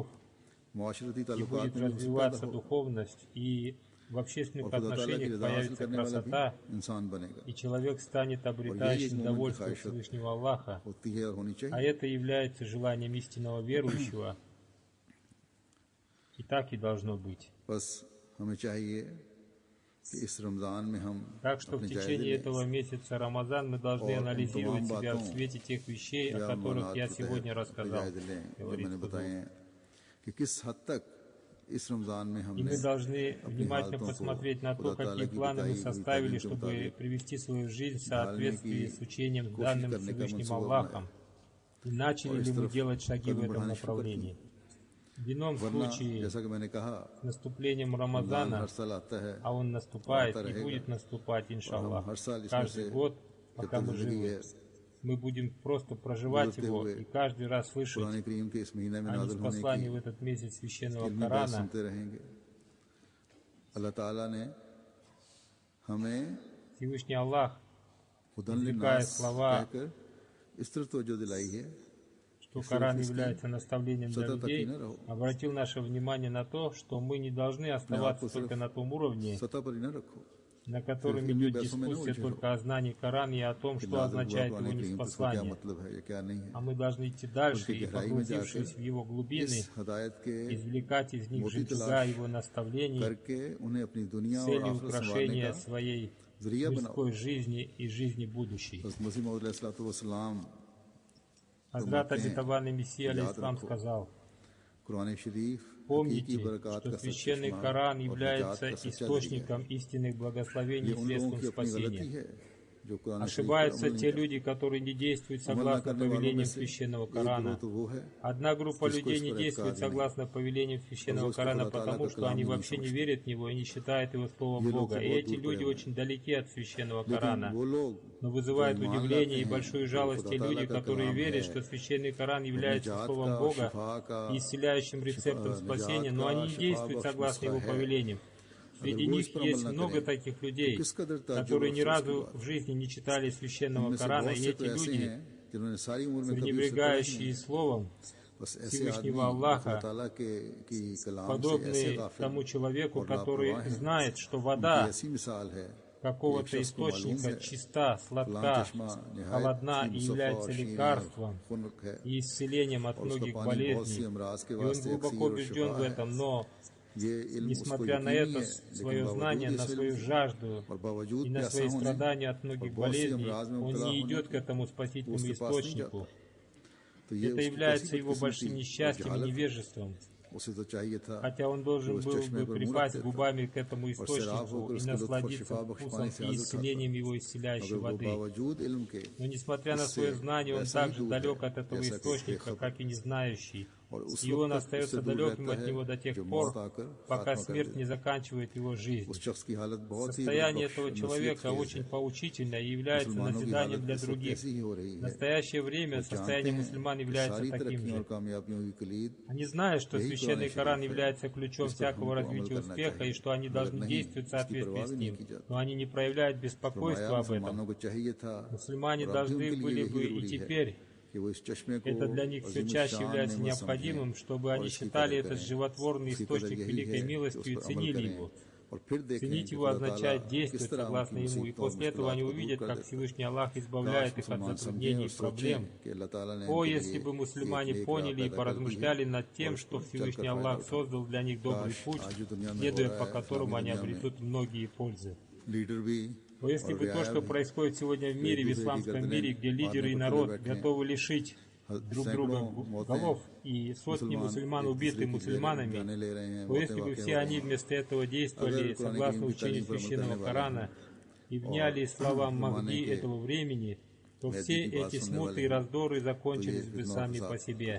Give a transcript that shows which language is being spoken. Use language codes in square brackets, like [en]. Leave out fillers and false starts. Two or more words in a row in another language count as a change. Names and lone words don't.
[ur] मुआशरती [ru] и [ur] ताल्लुकात [ru] будет [ur] में [ru] развиваться духовность, и в общественных [ur] اور خدا تعالیٰ کی [ru] отношениях [ur] رضا حاصل [ru] появится [ur] کرنے والا [ru] красота, [ur] بھی انسان بنے گا [ru] и человек станет обретающим довольство Всевышнего Аллаха. [ur] ہوتی ہے اور ہونی [ru] А [ur] चाहिए [ru] это является желанием истинного верующего. И так и должно быть. [ur] بس ہمیں چاہیے کہ اس رمضان میں ہم [ru] Так что в [ur] अपने [ru] течение [ur] जायज़े [ru] этого месяца Рамазан мы должны [ur] और [ru] анализировать [ur] इन [ru] себя в [ur] तमाम [ru] свете тех вещей, о [ur] या [ru] которых [ur] मामलात [ru] я [ur] के [ru] сегодня [ur] तहत [ru] рассказал. [ur] جائزے لیں جو [ru] говорит [ur] मैंने [ru] Худой. [ur] بتائے ہیں کہ کس حد تک اس رمضان میں [ru] И [ur] हमने [ru] мы должны [ur] अपनी [ru] внимательно [ur] حالتوں کو [ru] посмотреть на то, [ur] خدا تعالیٰ [ru] какие [ur] की [ru] планы мы [ur] بتائی ہوئی [ru] составили, [ur] تعلیم کے [ru] чтобы [ur] मुताबिक [ru] привести свою жизнь в [ur] ढालने [ru] соответствии [ur] की [ru] с учением, [ur] कोशिश [ru] данным [ur] کرنے کا [ru] Всевышним [ur] मंसूबा [ru] Аллахом. И начали [ur] اور اس [ru] ли мы [ur] तरफ [ru] делать шаги в [ur] कदम [ru] этом [ur] بڑھانے شروع کر [ru] направлении. В ином [ur] वरना [ru] случае, [ur] جیسا کہ میں نے کہا [ru] с наступлением [ur] रमज़ान [ru] Рамазана, [ur] ہر سال آتا ہے [ru] а он наступает [ur] आता [ru] и [ur] रहेगा [ru] будет наступать, [ur] اور ہم [ru] иншаллах, [ur] ہر سال اس میں [ru] каждый [ur] से [ru] год, [ur] जब [ru] пока [ur] तक [ru] мы [ur] जिंदगी [ru] живы. [ur] है [ru] Мы будем просто проживать [ur] गुजरते [ru] его [ur] हुए [ru] и каждый раз слышать [ur] قرآن کریم کے اس مہینے میں [ru] о [ur] نازل ہونے [ru] ниспослании в [ur] की [ru] этот месяц священного [ur] علمی بات [ru] Корана. [ur] سنتے رہیں گے اللہ تعالیٰ نے ہمیں [ru] Всевышний Аллах, [ar] हुदन [ru] извлекая [ar] लिन्नास [ru] слова, [ur] کہہ کر اس طرف توجہ دلائی ہے [ru] что Коран является наставлением для людей, обратил наше внимание на то, что мы не должны оставаться только на том уровне, [ur] سطح پر ہی نہ رکھو [ru] на котором идет дискуссия только о знании Корана и о том, что означает его ниспослание. [ur] مطلب ہے یا کیا نہیں ہے [ru] А мы должны идти дальше и, погрузившись в его глубины, [ur] اس ہدایت کے [ru] извлекать из них жемчуга его наставлений [ur] کر کے انہیں اپنی [ru] с [ur] دنیا اور [ru] целью [ur] آخرت سنوارنے [ru] украшения [ur] का [ru] своей [ur] ذریعہ بناؤ [ru] мирской жизни и жизни будущей. [ur] حضرت مسیح موعود علیہ السلام [ru] Хазрат обетованный Мессия [ur] याद [ru] алейхиссалам [ur] रखो [ru] сказал: [ur] قرآن شریف [ru] помните, [ur] حقیقی برکت [ru] что [ur] का [ru] священный [ur] सच्चा [ru] Коран [ur] اور نجات [ru] является [ur] کا سچا [ru] источником истинных [ur] जरिया। [ru] благословений [ur] ये [ru] и [ur] ان لوگوں [ru] средством [ur] کی اپنی غلطی [ru] спасения. [ur] ہے جو قرآن شریف پر [ru] Ошибаются [ur] عمل نہیں [ru] те [ur] करते। [ru] люди, которые не действуют [ur] عمل نہ [ru] согласно [ur] کرنے والوں میں [ru] повелениям [ur] से [ru] священного [ur] ایک گروہ [ru] Корана. [ur] تو وہ ہے [ru] Одна группа [ur] जिसको [ru] людей [ur] इस [ru] не [ur] पर [ru] действует [ur] اعتقاد نہیں. [ru] согласно повелениям священного [ur] उसको [ru] Корана, [ur] خدا تعالیٰ [ru] потому [ur] का [ru] что [ur] कलाम [ru] они [ur] ہی نہیں [ru] вообще не [ur] समझते। [ru] верят в него и не считают его словом [ur] یہ لوگ [ru] Бога. [ur] तो [ru] И [ur] बहुत [ru] эти [ur] दूर [ru] люди [ur] پڑے ہوئے [ru] очень далеки от священного [ur] लेकिन [ru] Корана. [ur] وہ لوگ [ru] Но вызывает [ur] جو ایمان [ru] удивление и [ur] لاتے ہیں [ru] большую [ur] कि [ru] жалость [ur] खुदा [ru] те [ur] ताला [ru] люди, [ur] का [ru] которые [ur] कलाम [ru] верят, [ur] है, [ru] что священный Коран является [ur] निजात [ru] словом [ur] का, [ru] Бога [ur] شفا کا, [ru] и исцеляющим рецептом спасения, но они не действуют согласно его повелениям. Среди [ur] اگر وہ [ru] них [ur] اس پر [ru] есть [ur] عمل نہ [ru] много [ur] करें, [ru] таких людей, [ur] تو کس قدر تعجب [ru] которые [ur] और [ru] ни [ur] افسوس کی [ru] разу [ur] बात [ru] в жизни не читали священного [ur] ان میں سے [ru] Корана, [ur] बहुत [ru] и [ur] से [ru] эти [ur] تو ایسے [ru] люди, [ur] ہیں جنہوں نے ساری عمر میں کبھی اسے پڑھا ہی [ru] пренебрегающие [ur] नहीं। [ru] словом [ur] بس ایسے [ru] Всевышнего [ur] आदमी [ru] Аллаха, [ur] خدا تعالیٰ کی کلام سے ایسے [ru] подобные [ur] गाफिल [ru] тому человеку, [ur] और [ru] который [ur] لاپرواہ ہیں. [ru] знает, что [ur] उनकी [ru] вода [ur] ایسی مثال ہے [ru] какого-то [ur] ایک شخص کو معلوم [ru] источника [ur] है [ru] чиста, [ur] फलां [ru] сладка, [ur] چشمہ نہایت [ru] холодна [ur] सी [ru] и [ur] मुसफ़ा [ru] является [ur] اور شین [ru] лекарством [ur] اور خنک ہے [ru] и исцелением от [ur] اور اس کا [ru] многих [ur] پانی بہت سی [ru] болезней. [ur] امراض کے [ru] И он [ur] वास्ते [ru] глубоко [ur] اکسیر اور [ru] убежден [ur] शिफा [ru] в [ur] है। [ru] этом, но [ur] یہ علم اس کو [ru] несмотря на [ur] यकीनी [ru] это, [ur] है [ru] свое [ur] लेकिन [ru] знание, [ur] बावजूद [ru] на [ur] इस [ru] свою [ur] इल्म [ru] жажду [ur] اور باوجود [ru] и на [ur] प्यासा [ru] свои [ur] होने [ru] страдания от [ur] और [ru] многих [ur] بہت سی [ru] болезней, [ur] امراض میں [ru] он [ur] मुब्तला [ru] не [ur] होने [ru] идет к этому [ur] वो [ru] спасительному [ur] اس کے پاس نہیں [ru] источнику. [ur] جاتا۔ تو یہ [ru] Это [ur] उसकी [ru] является [ur] कैसी [ru] его большим [ur] بدقسمتی اور [ru] несчастьем и [ur] جہالت ہے. [ru] невежеством. [ur] اسے تو چاہیے تھا [ru] Хотя он должен [ur] उस [ru] был [ur] चश्मे [ru] бы [ur] پر منہ [ru] припасть [ur] رکھ دیتا [ru] губами к этому [ur] اور سیراب [ru] источнику [ur] होकर [ru] и [ur] اس کے لطف اور [ru] насладиться [ur] شفا بخش [ru] вкусом [ur] پانی سے [ru] и [ur] हासिल [ru] исцелением его [ur] मगर [ru] исцеляющей [ur] वो [ru] воды. [ur] باوجود علم کے [ru] Но несмотря на [ur] इससे [ru] свое знание, он [ur] ویسا ہی [ru] также [ur] दूर [ru] далек [ur] है, [ru] от этого [ur] جیسا کہ [ru] источника, [ur] बेखबर। [ru] как и не знающий. [ur] اور اس [ru] И он [ur] وقت تک [ru] остается [ur] اس سے دور [ru] далеким [ur] रहता [ru] от [ur] है [ru] него до тех [ur] जो [ru] пор, [ur] موت آ کر [ru] пока [ur] خاتمہ کر [ru] смерть [ur] देती [ru] не [ur] है। [ru] заканчивает его жизнь. [ur] اس شخص کی حالت بہت ہی [ru] Состояние [ur] बदबख्श [ru] этого [ur] और [ru] человека [ur] नसीहतखेज [ru] очень [ur] है। [ru] поучительно и является [ur] مسلمانوں کی [ru] назиданием [ur] हालत [ru] для [ur] اس وقت [ru] других. [ur] ایسی ہی ہو رہی [ru] В [ur] है। [ru] настоящее время [ur] وہ جانتے [ru] состояние [ur] हैं [ru] мусульман [ur] कि [ru] является [ur] सारी [ru] таким [ur] तरक्कियों [ru] же. [ur] اور کامیابیوں کی کلید [ru] Они знают, что [ur] यही [ru] священный [ur] कुरान [ru] Коран [ur] شریف ہے. [ru] является ключом [ur] اس پر [ru] всякого [ur] हमको [ru] развития [ur] عمل کرنا [ru] успеха, и [ur] चाहिए। [ru] что они [ur] मगर [ru] должны [ur] नहीं, [ru] действовать в [ur] इसकी [ru] соответствии [ur] परवाह [ru] с [ur] بھی نہیں [ru] ним. [ur] کی جاتی. [ru] Но они не проявляют [ur] फरमाया [ru] беспокойства об этом. [ur] مسلمانوں کو چاہیے تھا [ru] Мусульмане [ur] اور اب بھی [ru] должны [ur] ان کے لیے [ru] были [ur] यही [ru] бы и [ur] ضروری ہے [ru] теперь, [ur] کہ وہ اس چشمے کو [ru] это для них все [ur] अज़ीम [ru] чаще [ur] शान [ru] является [ur] नेमत [ru] необходимым, [ur] समझें [ru] чтобы [ur] और [ru] они [ur] इसकी [ru] считали [ur] कदर [ru] этот [ur] करें। [ru] животворный [ur] اس کی قدر [ru] источник [ur] यही [ru] великой [ur] ہے کہ اس [ru] милостью и [ur] پر عمل [ru] ценили [ur] करें [ru] его. [ur] اور پھر دیکھیں [ru] Ценить [ur] कि [ru] его [ur] खुदा [ru] означает [ur] تعالیٰ کس [ru] действовать [ur] तरह [ru] согласно [ur] उनकी [ru] ему, и [ur] مصیبتوں اور [ru] после этого они [ur] مشکلات کو دور [ru] увидят, [ur] कर [ru] как [ur] دیتا ہے. [ru] Всевышний Аллах [ur] काश [ru] избавляет их от [ur] مسلمان سمجھیں [ru] затруднений [ur] और [ru] и проблем. [ur] سوچیں کہ اللہ تعالیٰ نے [ru] О, [ur] इनके [ru] если [ur] लिए [ru] бы мусульмане [ur] ایک نیک راہ [ru] поняли и [ur] پیدا کر دی ہے [ru] поразмышляли над [ur] और [ru] тем, [ur] उस [ru] что [ur] पर [ru] Всевышний [ur] चलकर [ru] Аллах [ur] فائدہ اٹھائیں. [ru] создал для них добрый [ur] काश [ru] путь, [ur] آج جو دنیا میں ہو [ru] следуя [ur] रहा [ru] по [ur] है [ru] которому [ur] इस्लामी [ru] они [ur] دنیا میں [ru] обретут многие пользы. [ur] لیڈر بھی [ru] Но если [ur] और [ru] бы то, [ur] रियाया [ru] что [ur] भी [ru] происходит сегодня в мире, в исламском мире, где лидеры и народ готовы лишить друг друга голов и сотни мусульман убиты мусульманами, то если бы все они вместо этого действовали согласно учению священного Корана и вняли словам Махди этого времени, то все эти смуты и раздоры закончились бы сами по себе.